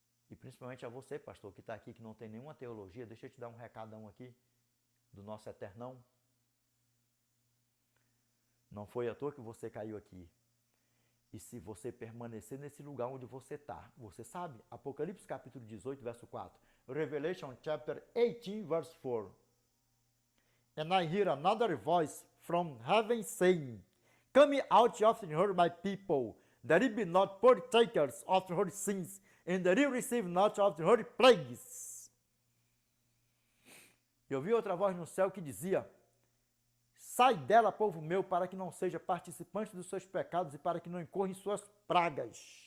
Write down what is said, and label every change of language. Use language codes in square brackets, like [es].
[pt] E principalmente a você, pastor, que está aqui, que não tem nenhuma teologia, deixa eu te dar um recadão aqui do nosso Eternão. Não foi à toa que você caiu aqui. E se você permanecer nesse lugar onde você está, você sabe, Apocalipse capítulo 18, verso 4, [en] Revelation chapter 18, verse 4. And I hear another voice from heaven saying, Come out of her, my people, that ye be not partakers of her sins, and that ye receive not of her plagues. [pt] Eu vi outra voz no céu que dizia, Sai dela, povo meu, para que não seja participante dos seus pecados e para que não incorra em suas pragas.